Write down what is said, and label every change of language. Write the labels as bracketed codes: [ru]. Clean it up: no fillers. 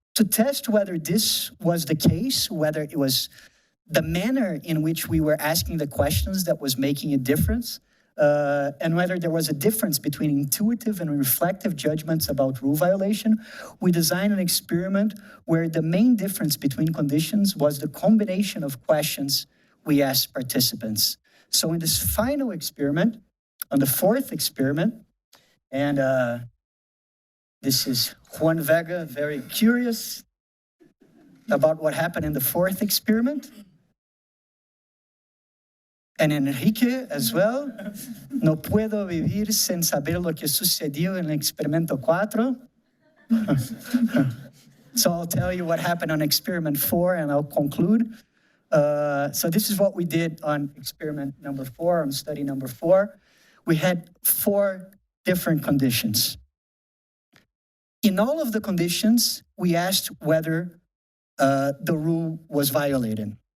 [en] To test whether this was the case, whether it was the manner in which we were asking the questions that was making a difference, and whether there was a difference between intuitive and reflective judgments about rule violation, we designed an experiment where the main difference between conditions was the combination of questions we asked participants. So in this final experiment, on the 4th experiment, and this is Juan Vega, very curious about what happened in the 4th experiment. And Enrique as well. [es] No puedo vivir sin saber lo que sucedió en el experimento 4. [en] So I'll tell you what happened on experiment 4 and I'll conclude. So this is what we did on experiment number 4, on study number 4. We had 4 different conditions. In all of the conditions, we asked whether the rule was violated.